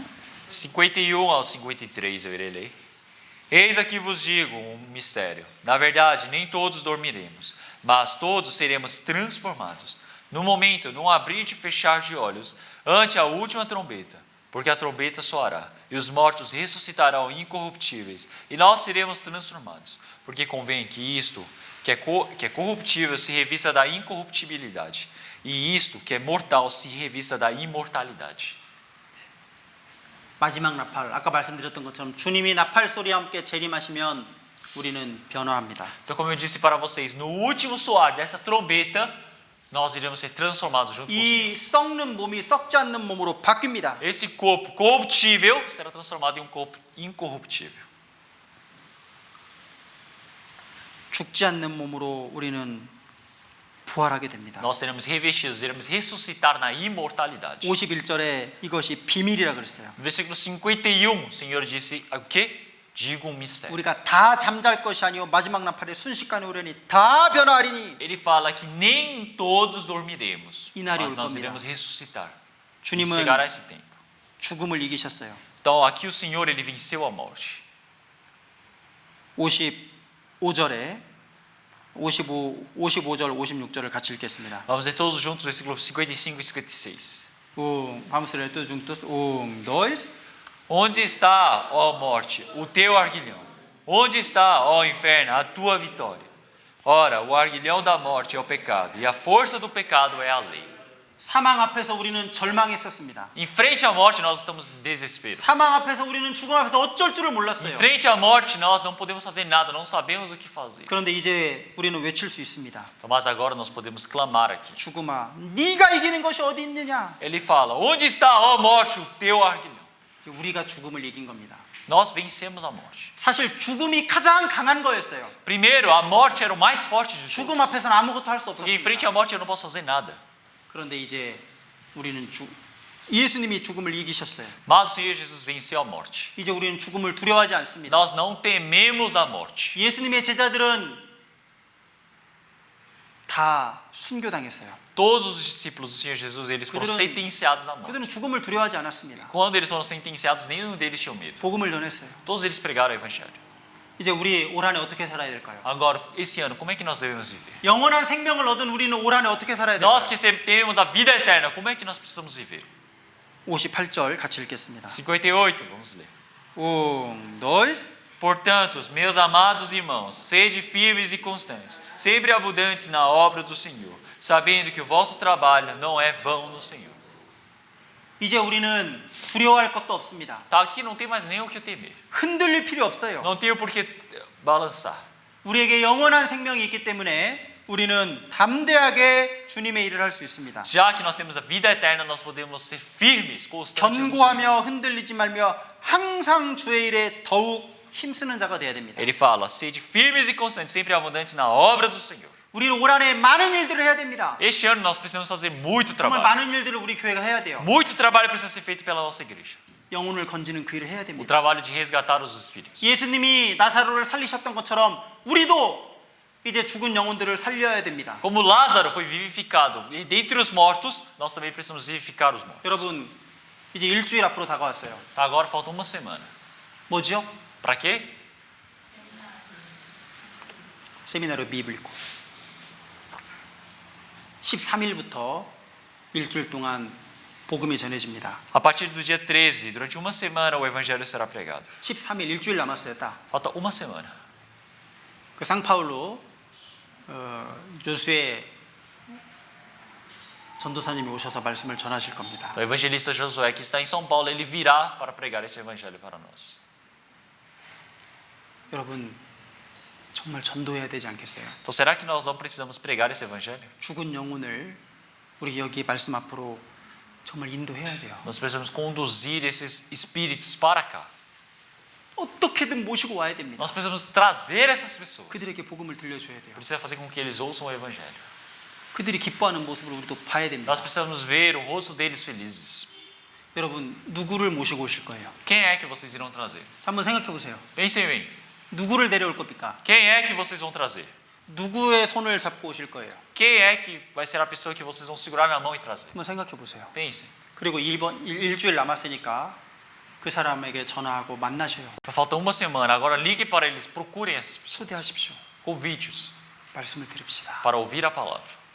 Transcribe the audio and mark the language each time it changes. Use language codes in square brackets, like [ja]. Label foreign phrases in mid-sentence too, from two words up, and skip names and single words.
[pt] 51 ao 53 eu irei ler. Eis aqui vos digo um mistério. Na verdade, nem todos dormiremos, mas todos seremos transformados. No momento, num abrir e fechar de olhos, ante a última trombeta. Porque a trombeta soará, e os mortos ressuscitarão incorruptíveis, e nós seremos transformados. Porque convém que isto, que é corruptível, se revista da incorruptibilidade, e isto, que é mortal, se revista da imortalidade. [ko] 마지막 나팔, 아까 말씀드렸던 것처럼 주님이 나팔 소리와 함께 재림하시면 우리는 변화합니다. [pt] Então, como eu disse para vocês, no último soar dessa trombeta, nós iremos ser transformados junto com o Senhor. [ko] 이 썩는 몸이 썩지 않는 몸으로 바뀝니다. [pt] Esse corpo corruptível será transformado em um corpo incorruptível. [ko] 죽지 않는 몸으로 우리는 부활하게 됩니다. [pt] Nós seremos revestidos, iremos ressuscitar na imortalidade. [ko] 51절에 이것이 비밀이라 그랬어요. [pt] No versículo 51, o Senhor disse o quê? Digo um mistério. [ko] 우리가 다 잠잘 것이 아니요 마지막 나팔에 순식간에 오려니 다 변화하리니. [pt] Ele fala que nem todos dormiremos, [ko] 이날이 [pt] mas [ko] 올 [pt] nós [ko] 겁니다. [pt] iremos ressuscitar. [ko] 주님은 [pt] Chegará esse tempo. [ko] 죽음을 이기셨어요. [pt] Então aqui o Senhor, ele venceu a morte. [ko] 55절에 55절, 56절을 같이 읽겠습니다. [pt] Vamos ler todos juntos, versículos 55 e 56. vamos ler todos juntos. 1, 2. Onde está, ó morte, o teu arguilhão? Onde está, ó inferno, a tua vitória? Ora, o arguilhão da morte é o pecado, e a força do pecado é a lei. [ko] 사망 앞에서 우리는 절망했었습니다. [pt] Em frente à morte, nós estamos em desespero. [ko] 사망 앞에서 우리는 죽음 앞에서 어쩔 줄을 [pt] Em [ko] 몰랐어요. [pt] frente à morte, nós não podemos fazer nada, não sabemos o que fazer. [ko] 그런데 이제 우리는 외칠 수 있습니다. [pt] Mas agora nós podemos clamar aqui. [ko] 죽음아, 네가 이기는 것이 어디 있느냐? [pt] Ele fala: onde está, ó morte, o teu arguilhão? [ko] 우리가 죽음을 이긴 겁니다. [pt] Nós vencemos a morte. [ko] 사실 죽음이 가장 강한 거였어요. [pt] Primeiro, a morte era o mais forte de [ko] 죽음 [pt] todos. [ko] 앞에서는 아무것도 할 수 [pt] Porque em frente [ko] 없었습니다. [pt] à morte eu não posso fazer nada. [ko] 그런데 이제 우리는 예수님이 죽음을 이기셨어요. [pt] Mas o Senhor Jesus venceu a morte. [ko] 이제 우리는 죽음을 두려워하지 않습니다. [pt] Nós não tememos a morte. [ko] 예수님의 제자들은 다 순교당했어요. [pt] Todos os discípulos do Senhor Jesus, eles foram sentenciados à morte. [ko] 그들은 죽음을 두려워하지 않았습니다. [pt] Quando eles foram sentenciados, nenhum deles tinha medo. [ko] 복음을 전했어요. [pt] Todos eles pregaram o evangelho. [ko] 이제 우리 올 한해 어떻게 살아야 될까요? [pt] Agora, esse ano, como é que nós devemos viver? [ko] 영원한 생명을 얻은 우리는 올 한해 어떻게 살아야 [pt] Nós [ko] 될까요? [pt] que temos a vida eterna, como é que nós precisamos viver? [ko] 58절 같이 읽겠습니다. [pt] 58, vamos ler. 1, 2. Portanto, meus amados irmãos, sede firmes e constantes, sempre abundantes na obra do Senhor, sabendo que o vosso trabalho não é vão no Senhor. [ko] 이제 우리는 두려워할 것도 없습니다. [pt] Tá, aqui não tem mais nem o que temer. [ko] 흔들릴 필요 없어요. [pt] Não tem o porquê balançar. [ko] 우리에게 영원한 생명이 있기 때문에 우리는 담대하게 주님의 일을 할 수 있습니다. [pt] Já que nós temos a vida eterna, nós podemos ser firmes, constantes. no Senhor. [ko] 견고하며 흔들리지 말며 항상 주의 일에 더욱 힘쓰는 자가 되어야 됩니다. [pt] Ele fala: sede firmes e constantes, sempre abundantes na obra do Senhor. [ko] 우리는 올 한해 많은 일들을 해야 됩니다. [pt] Este ano nós precisamos fazer muito [ko] 정말 [pt] trabalho. [ko] 많은 일들을 우리 교회가 해야 돼요. [pt] Muito trabalho precisa ser feito pela nossa igreja. [ko] 영혼을 건지는 그 일을 해야 [pt] O [ko] 됩니다. [pt] trabalho de resgatar os espíritos. [ko] 예수님이 나사로를 살리셨던 것처럼 우리도 이제 죽은 영혼들을 살려야 됩니다. [pt] Como Lázaro foi vivificado e dentre os mortos, nós também precisamos vivificar os mortos. [ko] 여러분 이제 일주일 앞으로 다가왔어요. [pt] Tá, agora falta uma semana. [ko] 뭐죠? [pt] Para quê? [ko] 세미나로 미입 읽고 13일부터 일주일 동안 복음이 전해집니다. [pt] A partir do dia 13, durante uma semana, o evangelho será pregado. [ko] 13일 일주일 남았어요. 딱. [pt] Falta uma semana. [ko] 그 상파울로 조수의 전도사님이 오셔서 말씀을 전하실 겁니다. [pt] O evangelista Josué, que está em São Paulo, ele virá para pregar esse evangelho para nós. [ko] 여러분 정말 전도해야 되지 않겠어요? [pt] Então, será que nós não precisamos pregar esse evangelho? [ko] 죽은 영혼을 우리 여기 말씀 앞으로 정말 인도해야 돼요. [pt] Nós precisamos conduzir esses espíritos para cá. [ko] 어떻게든 모시고 와야 됩니다. [pt] Nós precisamos trazer essas pessoas. [ko] 그들에게 복음을 들려줘야 돼요. [pt] Precisa fazer com que eles ouçam o evangelho. [ko] 그들이 기뻐하는 모습을 우리도 봐야 됩니다. [pt] Nós precisamos ver o rosto deles felizes. [ko] 여러분 누구를 모시고 오실 거예요? [pt] Quem é que vocês irão trazer? [ko] 자, 한번 생각해 보세요. [pt] Pensem bem. [ko] 누구를 데려올 겁니까? [pt] Quem é que vocês vão trazer? [ko] 누구의 손을 잡고 오실 거예요? [pt] Quem é que vai ser a pessoa que vocês vão segurar na mão e trazer? [ko] 한번 생각해 보세요. [pt] Pensem. [ko] 그리고 일주일 남았으니까 그 사람에게 전화하고 만나셔요. [pt] Falta uma semana. Agora ligue para eles, procurem essas pessoas. [ko] 초대하십시오. [pt] Convite-os [ko] 말씀을 들읍시다. [pt] para ouvir a palavra.